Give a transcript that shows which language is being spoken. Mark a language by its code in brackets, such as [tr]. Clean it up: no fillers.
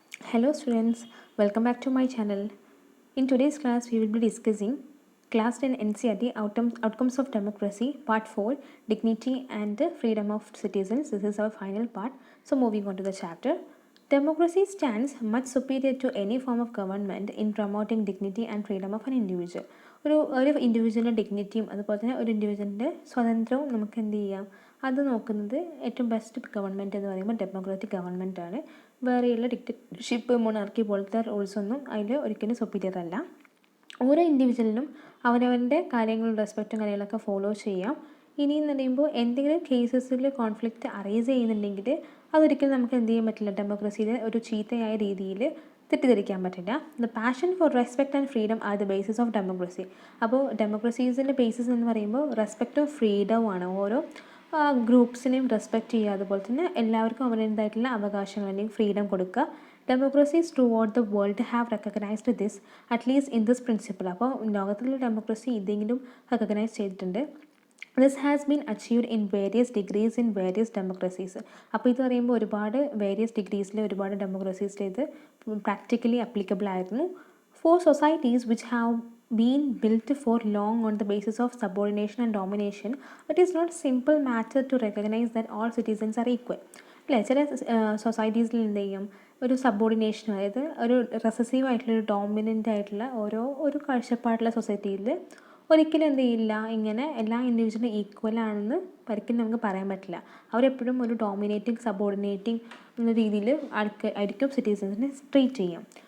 [en] Hello students, welcome back to my channel. In today's class, we will be discussing Class 10 NCERT Outcomes of Democracy, Part 4, Dignity and Freedom of Citizens. This is our final part. So moving on to the chapter. Democracy stands much superior to any form of government in promoting dignity and freedom of an individual. [ml] ഒരു ഇൻഡിവിജ്വലിൻ്റെ ഡിഗ്നിറ്റിയും അതുപോലെ തന്നെ ഒരു ഇൻഡിവിജ്വലിൻ്റെ സ്വാതന്ത്ര്യവും നമുക്ക് എന്ത് ചെയ്യാം, അത് നോക്കുന്നത് ഏറ്റവും ബെസ്റ്റ് ഗവൺമെൻറ് എന്ന് പറയുമ്പോൾ ഡെമോക്രാറ്റിക് ഗവൺമെൻറ് ആണ്. വേറെയുള്ള ഡിക്റ്റേറ്റർഷിപ്പ്, മൊണാർക്കി പോലത്തെ റൂൾസൊന്നും അതിൽ ഒരിക്കലും സുപ്പീരിയർ അല്ല. ഓരോ ഇൻഡിവിജ്വലിനും അവരവൻ്റെ കാര്യങ്ങളും റെസ്പെക്റ്റും കാര്യങ്ങളൊക്കെ ഫോളോ ചെയ്യാം. ഇനി എന്ന് പറയുമ്പോൾ എന്തെങ്കിലും കേസസിൽ കോൺഫ്ലിക്റ്റ് അറൈസ് ചെയ്യുന്നുണ്ടെങ്കിൽ അതൊരിക്കലും നമുക്ക് എന്ത് ചെയ്യാൻ പറ്റില്ല, ഡെമോക്രസിയിലെ ഒരു ചീത്തയായ രീതിയിൽ തെറ്റിദ്ധരിക്കാൻ പറ്റില്ല. [en] The passion for respect and freedom are the basis of democracy. [ml] അപ്പോൾ ഡെമോക്രസീസിൻ്റെ ബേസിസ് എന്ന് പറയുമ്പോൾ റെസ്പെക്റ്റും ഫ്രീഡവും ആണ്. ഓരോ ഗ്രൂപ്പ്സിനെയും റെസ്പെക്റ്റ് ചെയ്യുക, അതുപോലെ തന്നെ എല്ലാവർക്കും അവരുടേതായിട്ടുള്ള അവകാശങ്ങൾ അല്ലെങ്കിൽ ഫ്രീഡം കൊടുക്കുക. [en] Democracies throughout the world have recognised this, at least in this principle. [ml] അപ്പോൾ ലോകത്തിലുള്ള ഡെമോക്രസി ഇതെങ്കിലും റെക്കഗ്നൈസ് ചെയ്തിട്ടുണ്ട്. [en] This has been achieved in various degrees in various democracies. [ml] അപ്പോൾ ഇത് പറയുമ്പോൾ ഒരുപാട് വേരിയസ് ഡിഗ്രീസിൽ ഒരുപാട് ഡെമോക്രസീസിൽ ഇത് പ്രാക്ടിക്കലി അപ്ലിക്കബിൾ ആയിരുന്നു. [en] For societies which have been built for long on the basis of subordination and domination, it is not simple matter to recognize that all citizens are equal. [ml] അല്ലേ, ചില സൊസൈറ്റീസിൽ എന്ത് ചെയ്യും, ഒരു സബോർഡിനേഷൻ, അതായത് ഒരു റെസസീവ് ആയിട്ടുള്ള ഒരു ഡോമിനൻ്റ് ആയിട്ടുള്ള ഒരു കാഴ്ചപ്പാടുള്ള സൊസൈറ്റിയിൽ ഒരിക്കലും എന്ത് ചെയ്യില്ല, ഇങ്ങനെ എല്ലാ ഇൻഡിവിജ്വലും ഈക്വൽ ആണെന്ന് ഒരിക്കലും നമുക്ക് പറയാൻ പറ്റില്ല. അവരെപ്പോഴും ഒരു ഡോമിനേറ്റിംഗ് സബോർഡിനേറ്റിംഗ് എന്ന രീതിയിൽ ആയിരിക്കും സിറ്റിസൻസിനെ ട്രീറ്റ് ചെയ്യാം.